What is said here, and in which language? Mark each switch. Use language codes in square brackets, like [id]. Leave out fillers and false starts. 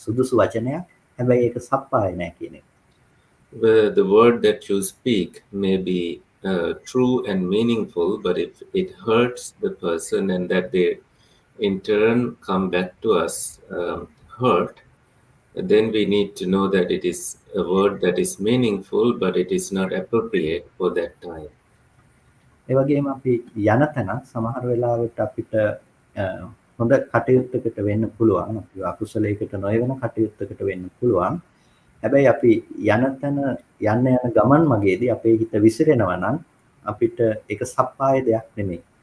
[si] සුදුසු වචනයක්. හැබැයි ඒක සප්පාය නැහැ කියන එක. [en] The word that you speak may be true and meaningful, but if it hurts the person and that they in turn come back to us hurt, then we need to know that it is a word that is meaningful, but it is not appropriate for that time. [si] ඒ වගේම අපි යන තැන සමහර වෙලාවට අපිට හොඳ කටයුත්තකට වෙන්න පුළුවන්. අපි අකුසලයකට නොයවන කටයුත්තකට වෙන්න පුළුවන්. හැබැයි අපි යන තැන යන ගමන් මගේදී අපේ හිත විසිරෙනවා නම් අපිට ඒක සප්පාය දෙයක් නෙමෙයි.